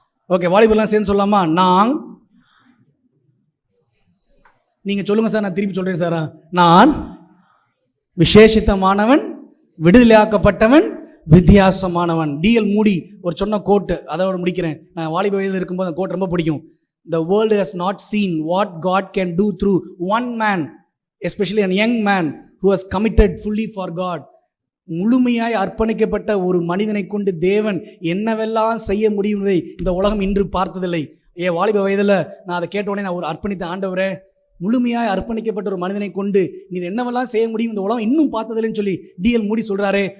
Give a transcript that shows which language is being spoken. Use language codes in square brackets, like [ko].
[ta] Okay, வாலிபர்லாம் சேர்ந்து சொல்லலாமா? நான், நீங்க சொல்லுங்க சார், நான் திருப்பி சொல்றேன் சார், நான் விசேஷித்தமானவன், விடுதலையாக்கப்பட்டவன், வித்தியாசமானவன். டிஎல் மூடி ஒரு சொன்ன கோட்டு, அதோட முடிக்கிறேன். நான் வாலிப வயதில் இருக்கும்போது அந்த கோட் ரொம்ப பிடிக்கும். [en] The world has not seen what God can do through one man, especially a young man who has committed fully for God. [ta] முழுமையாய் அர்ப்பணிக்கப்பட்ட ஒரு மனிதனை கொண்டு தேவன் என்னவெல்லாம் செய்ய முடியும் என்பதை இந்த உலகம் இன்று பார்த்ததில்லை. வாலிப வயதில் நான் அதை கேட்ட உடனே நான் ஒரு அர்ப்பணித்த ஆண்டவரே, முழுமையாய் அர்ப்பணிக்கப்பட்ட ஒரு மனிதனை கொண்டு நீர் என்னவெல்லாம் செய்ய முடியும் இந்த உலகம் இன்னும் பார்த்ததில்லைன்னு சொல்லி டிஎல் மூடி சொல்றாரு.